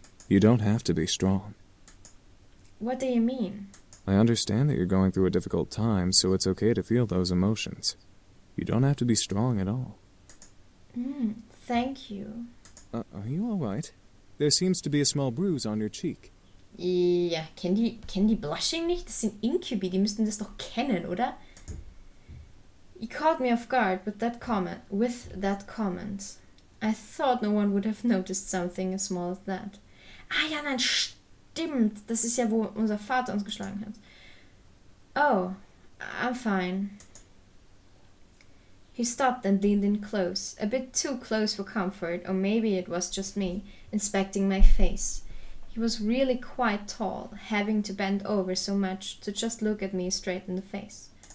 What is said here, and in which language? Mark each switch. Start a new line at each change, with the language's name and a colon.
English: You don't have to be strong. What do you mean? I understand that you're going through a difficult time, so it's okay to feel those emotions. You don't have to be strong at all. Thank you. Are you all right? There seems to be a small bruise on your cheek.
German: Ja, kennen die Blushing nicht? Das sind Incubi, die müssten das doch kennen, oder?
English: He caught me off guard with that comment. I thought no one would have noticed something as small as that.
German: Ah ja, nein, stimmt. Das ist ja, wo unser Vater uns geschlagen hat.
English: Oh, I'm fine. He stopped and leaned in close, a bit too close for comfort, or maybe it was just me, inspecting my face. He was really quite tall, having to bend over so much to just look at me straight in the face.